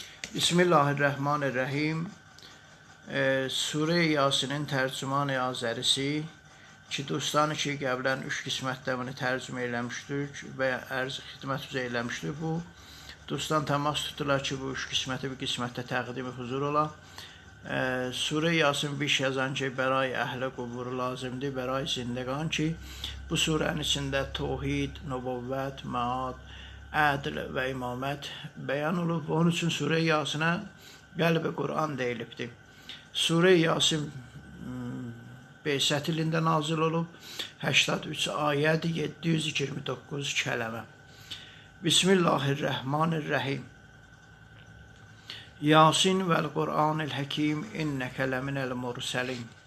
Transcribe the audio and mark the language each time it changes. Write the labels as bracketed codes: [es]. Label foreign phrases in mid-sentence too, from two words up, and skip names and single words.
[ar] Bismillahirrahmanirrahim. [az] Sure-i Yasinin tərcüman-ı azərisi ki, dostlar ki, qəblən 3 qismətdə bunu tərcümə eləmişdik və ərz xidmət üzə eləmişdik. Bu, dostlar təmas tutdular ki, bu 3 qisməti bir qismətdə təqdimi huzur ola. Sure-i Yasin bir yazan ki, bəray əhlə qubur lazımdır, bəray zindəqan ki, bu surənin içində tohid, nübüvvət, məad, ədl və imamət bəyan olub. Onun üçün Sure-i Yasinə qəlb-i Qur'an deyilibdir. Sure-i Yasin Beysət ilində nazil olub, 83 ayət, 729 kələmə. [ar] بسم الله الرحمن الرحيم. يس والقرآن الحكيم إنك لمن المرسلين.